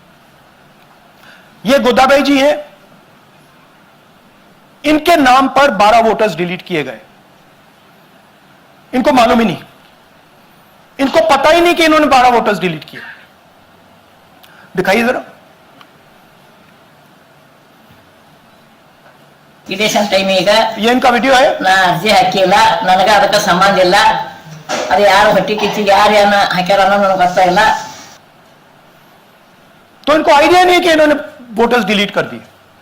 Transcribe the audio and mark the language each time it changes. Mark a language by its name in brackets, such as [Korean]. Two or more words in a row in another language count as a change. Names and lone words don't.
[Hindi] ये गोदाबाई जी हैं, इनके नाम पर 12 [English] voters delete [Hindi] किए गए। इनको मालूम ही नहीं, इनको पता ही नहीं कि इन्होंने 12 [English] voters delete [Hindi] किए। दिखाइए जरा। ಇದೇಶನ್ ಟೈಮ್ ಈಗ ये इनका वीडियो है। [Kannada] ನಾ ಅರ್ಜಿ ಹಾಕಿಲ್ಲ, ನನಗೆ ಅದಕ್ಕೆ ಸಂಬಂಧ ಇಲ್ಲ. ಅದು ಯಾರು ಹೊಟ್ಟಿ ಕಿಚ್ಚಿಗೆ ಯಾರು ಏನ ಹಾಕ್ಯಾರ ಅನ್ನೋದು ನನಗೆ ಗೊತ್ತಾಗಿಲ್ಲ. [Hindi] तो इनको आइडिया नहीं कि इन्होंने [English] voters delete [Hindi] कर दिए।